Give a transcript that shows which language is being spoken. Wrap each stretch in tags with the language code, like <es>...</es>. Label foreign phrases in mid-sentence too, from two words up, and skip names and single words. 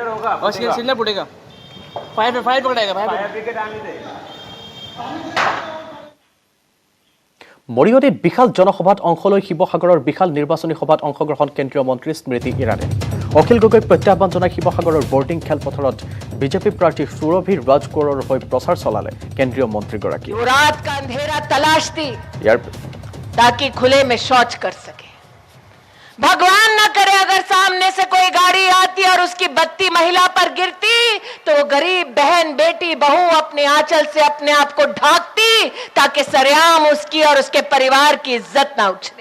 <as>মৰিয়নিত বিশাল জনসভাত অংশ লৈ শিৱসাগৰৰ বিশাল নিৰ্বাচনী সভাত অংশগ্ৰহণ কেন্দ্ৰীয় মন্ত্ৰী স্মৃতি ইৰাণী। অখিল গগৈক প্ৰত্যাহ্বান জনাই শিৱসাগৰৰ বৰ্ডিং খেলপথাৰত বিজেপি প্ৰাৰ্থী সুৰভি ৰাজকোঁৱৰৰ হৈ প্ৰচাৰ চলালে কেন্দ্ৰীয় মন্ত্ৰীগৰাকীয়ে।</as> <hi>ताकि खुले में शौच कर सके। भगवान न करे अगर सामने से कोई गाड़ी आती और उसकी बत्ती महिला पर गिरती तो वो गरीब बहन, बेटी, बहू अपने आंचल से अपने आप को ढांकती ताकि सरेआम उसकी और उसके परिवार की इज्जत ना उछले।</hi>